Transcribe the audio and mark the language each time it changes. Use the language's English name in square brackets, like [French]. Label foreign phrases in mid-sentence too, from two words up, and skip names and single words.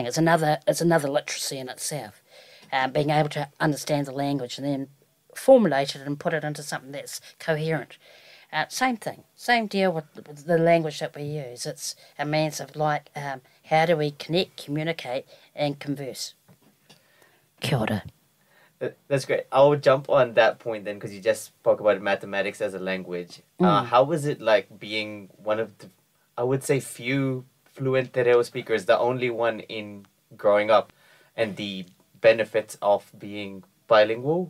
[English] It's another literacy in itself. Being able to understand the language and then formulate it and put it into something that's coherent. Same thing. Same deal with the language that we use. It's a means of how do we connect, communicate, and converse. [Māori] Kia ora. [English] That's great. I'll jump on that point then, because you just spoke about mathematics as a language. How was it like being one of the, I would say, few fluent [Māori] Te Reo [English] speakers, the only one in growing up, and the benefits of being bilingual?